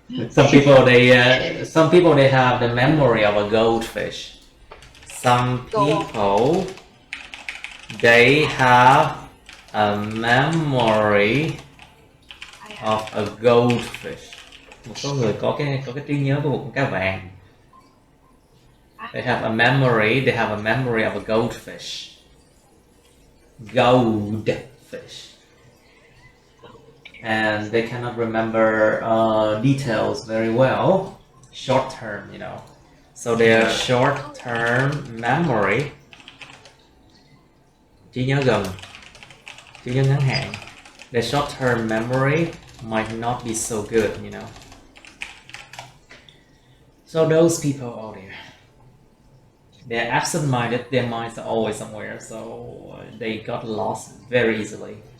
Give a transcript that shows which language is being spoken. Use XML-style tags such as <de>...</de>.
<en>Some people they have the memory of a goldfish. Some people they have a memory of a goldfish.</en> <vi>Một số người có cái trí nhớ của một con cá vàng.</vi> <en>They have a memory of a goldfish. Goldfish. And they cannot remember details very well, short term, So their short term memory,</en> <vi>trí nhớ gần, trí nhớ ngắn hạn,</vi> <en>their short term memory might not be so good, So those people out there, they're absent-minded, their minds are always somewhere, so they got lost very easily.</en>